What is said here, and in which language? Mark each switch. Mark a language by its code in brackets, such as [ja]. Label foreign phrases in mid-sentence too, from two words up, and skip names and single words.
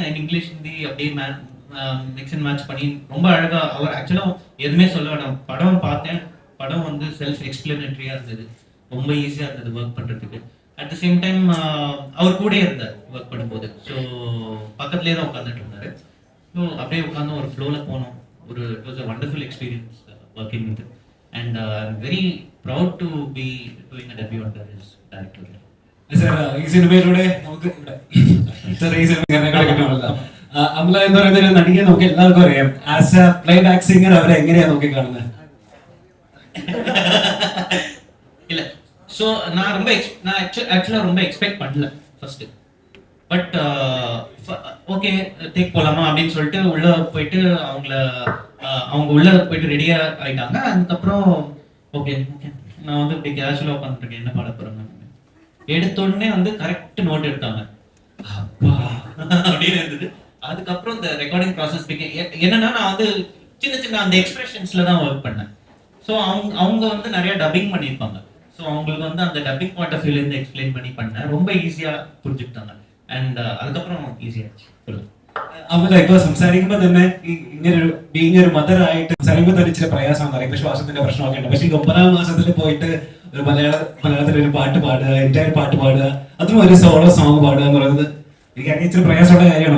[en] and English Hindi [ta] அப்படியே [en] mix and match [ta] பண்ணி ரொம்ப அழகாக அவர் ஆக்சுவலாக எதுவுமே சொல்ல வேண்டாம். படம் பார்த்தேன், படம் வந்து செல்ஃப் எக்ஸ்பிளனேட்டரியாக இருந்தது, ரொம்ப ஈஸியாக இருந்தது ஒர்க் பண்ணுறதுக்கு. [en] at the same time [ta] அவர் கூட இருந்தார் ஒர்க் பண்ணும்போது. ஸோ பக்கத்துலேயே தான் உட்காந்துட்டு இருந்தார். ஸோ அப்படியே உட்காந்து ஒரு ஃப்ளோவில் போனோம். [en] It was a wonderful experience working with. And I am very proud to be doing a debut under his director. [ml] സർ, ഈ സിനിമയിലൂടെ നമുക്ക് സർ ഈ സിനിമ കിട്ടുമല്ലോ. അമല എന്ന് പറയുന്ന ഒരു നടിയെ നമുക്ക് എല്ലാവർക്കും അറിയാം. [en] as a playback singer [ml] അവരെ എങ്ങനെയാ നോക്കി കാണുന്നത്? [ta] இல்ல ஸோ நான் ஆக்சுவலாக ரொம்ப எக்ஸ்பெக்ட் பண்ணல ஃபர்ஸ்ட். பட் [en] okay take [ta] போகலாமா அப்படின்னு சொல்லிட்டு உள்ள போயிட்டு அவங்க உள்ள போயிட்டு ரெடியா ஆயிட்டாங்க. அதுக்கப்புறம் [en] okay okay [ta] நான் வந்து இப்படி கேஷுவலாக உட்காந்துருக்கேன், என்ன பாட போறேன் எடுத்தோடனே வந்து [en] correct note [ta] எடுத்தாங்க. அப்பா அப்படின்னு இருந்தது. அதுக்கப்புறம் இந்த [en] recording process [ta] என்னன்னா நான் வந்து சின்ன சின்ன அந்த எக்ஸ்பிரஷன்ஸ்ல தான் ஒர்க் பண்ணேன். ஸோ அவங்க வந்து நிறைய டப்பிங் பண்ணியிருப்பாங்க. ஸோ அவங்களுக்கு வந்து அந்த [en] dubbing point of view லேருந்து [ta] எக்ஸ்பிளைன் பண்ணி பண்ணேன். ரொம்ப ஈஸியாக புரிஞ்சுக்கிட்டாங்க. அண்ட் அதுக்கப்புறம் ஈஸி ஆயிச்சு. [ml] അമല ഇപ്പൊ സംസാരിക്കുമ്പോ തന്നെ ഇങ്ങനെ ബീങ് ഒരു മദർ ആയിട്ട് സംസാരിക്കുമ്പോൾ തന്നെ ഇച്ചിരി പ്രയാസമാണ് അറിയാം. ഇപ്പൊ ശ്വാസത്തിന്റെ പ്രശ്നമൊക്കെ ഉണ്ട്. പക്ഷെ ഈ 9ാം മാസത്തിൽ പോയിട്ട് ഒരു മലയാളത്തിൽ ഒരു പാട്ട് പാടുക, എൻറ്റയർ പാട്ട് പാടുക, അതും ഒരു [en] solo song [ml] പാടുക എന്ന് പറയുന്നത് എനിക്ക് ഇച്ചിരി പ്രയാസമുള്ള കാര്യമാണ്.